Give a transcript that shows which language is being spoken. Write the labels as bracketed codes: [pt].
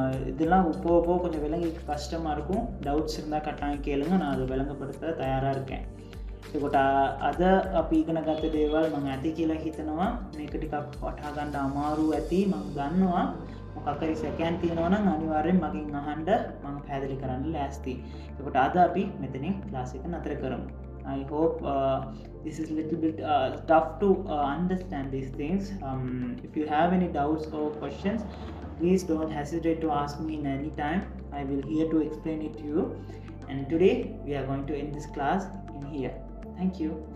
[ta] இதெல்லாம் போக போக கொஞ்சம் விளங்கி கஷ்டமாக இருக்கும். டவுட்ஸ் இருந்தால் கட்டாயம் கேளுங்க, நான் அதை விளங்கப்படுத்த தயாராக இருக்கேன். [si] ඒකට අද අපි ඉගෙන ගත්ත දේවල් මම ඇති කියලා හිතනවා. මේක ටිකක් වටහා ගන්න අමාරු ඇති, මම දන්නවා. මොකක් හරි සැකයන් තියෙනවා නම් අනිවාර්යෙන් මගෙන් අහන්න, මම පැහැදිලි කරන්න ලෑස්ති. ඒකට අද අපි මෙතනින් ක්ලාස් එක නතර කරමු. [en] I hope this is a little bit tough to understand these things. If you have any doubts or questions, please don't hesitate to ask me in any time. I will here to explain it to you. And today we are going to end this class in here. Thank you.